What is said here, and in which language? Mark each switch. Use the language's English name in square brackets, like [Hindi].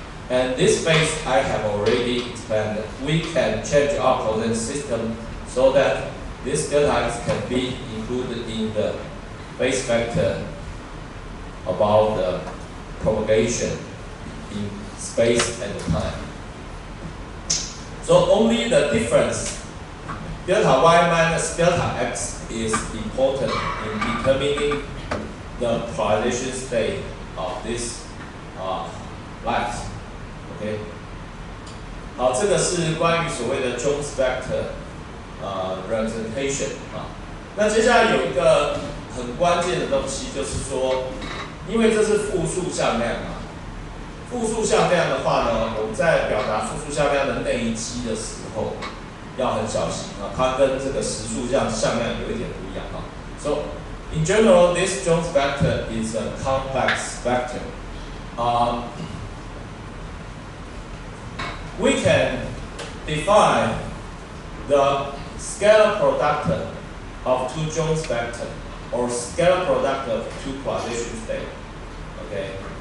[English] And this phase I have already explained. We can change our coordinate system so that this delta x can be included in the phase vector about the propagation in space and time. So only the difference delta y minus delta x is important in determining the polarization state of this light. [Chinese] OK， 好，这个是关于所谓的 Jones vector representation 啊。那接下来有一个很关键的东西，就是说，因为这是复数向量嘛，复数向量的话呢，我们在表达复数向量的内积的时候要很小心啊，它跟这个实数向量有一点不一样啊。 [English] So in general, this Jones vector is a complex vector. We can define the scalar product of two Jones vectors or scalar product of two polarization states. Okay.